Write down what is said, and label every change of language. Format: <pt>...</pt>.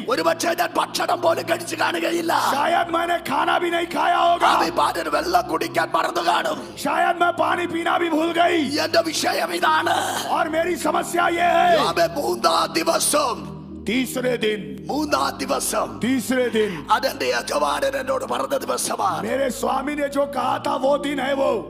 <ml>ഒരു പക്ഷേ ഞാൻ ഭക്ഷണം പോലും കഴിച്ചു കാണുകയില്ല.</ml> <hi>शायद मैंने खाना भी नहीं खाया होगा.</hi> <ml>അഭിമാനന് വെള്ളം കുടിക്കാൻ മറന്നു കാണും.</ml> <hi>शायद मैं पानी पीना भी भूल गई.</hi> <ml>എന്റെ വിഷയം ഇതാണ്.</ml> <hi>और मेरी समस्या ये है,</hi> <ml>അവൻ മൂന്നാം ദിവസം</ml> <hi>तीसरे दिन</hi> <ml>അതെന്റെ യജമാനൻ എന്നോട് പറഞ്ഞ ദിവസമാണ്.</ml> <hi>मेरे स्वामी ने जो कहा था वो दिन है वो.</hi>